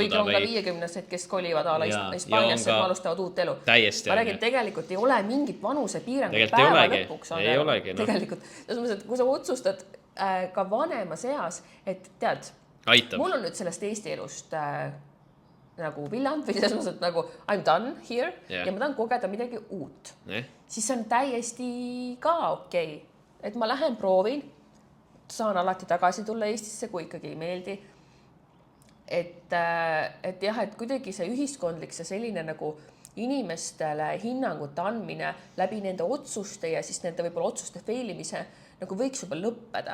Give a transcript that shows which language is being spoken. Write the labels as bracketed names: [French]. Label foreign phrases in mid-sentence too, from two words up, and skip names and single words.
[Estonian] Kuigi on ka 50-sed, kes kolivad ala Hispaaniasse, et alustavad uut elu. Täiesti. Ma räägin, tegelikult ei ole mingit vanuse piirangut päeva lõpuks. Ei olegi. Tegelikult, kui sa otsustad ka vanemas eas, et tead, mul on nüüd sellest Eesti elust nagu villand või selles mõttes, et nagu [English] I'm done here [Estonian] ja ma tahan kogeda midagi uut. Siis on täiesti ka okei. Et ma lähen proovin, saan alati tagasi tulla Eestisse, kui ikkagi ei meeldi. Et jah, et kuidagi see ühiskondlik, see selline nagu inimestele hinnangute andmine läbi nende otsuste ja siis nende võib-olla otsuste failimise nagu võiks juba lõppeda.